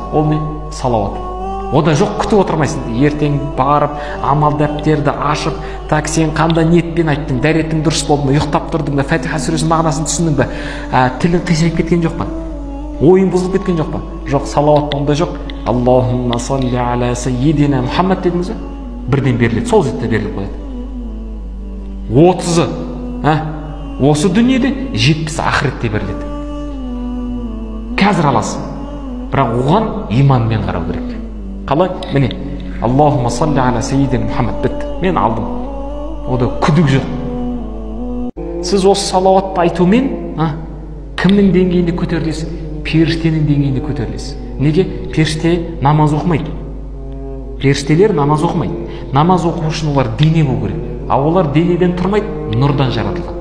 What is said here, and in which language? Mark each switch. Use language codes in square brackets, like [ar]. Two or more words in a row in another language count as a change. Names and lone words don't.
[kk] Ол не? Салауат. Ода жоқ, күтіп отырмайсың. Ертең барып, амал дәптерді ашып, так сен қандай ниетпен айттың, дәретің дұрыс болды ма, ұйықтап тұрдың ба, Фатиха сүресінің мағынасын түсіндің ба, тілің қисайып кеткен жоқ па, ойың бұзылып кеткен жоқ па? Жоқ, салауат онда жоқ. [ar] اللهم صل على سيدنا محمد [kk] дедіңіз бе? Бірден беріледі, сол сәтте беріліп қояды. 30-ы осы дүниеде, 70-і ақыретте беріледі. Қазір аласың. Бірақ оған иманмен қарау керек. Қалай? Міне, [ar] اللهم صل على سيدنا محمد [kk] бітті. Мен алдым. Ода күдік жоқ. Сіз осы салауатты айтумен кімнің деңгейінде көтерілесіз? Періштенің деңгейінде көтерілесіз. Неге? Періште намаз оқымайды. Періштелер намаз оқымайды. Намаз оқу үшін олар дене болу керек. А олар денеден тұрмайды, нұрдан жаратылған.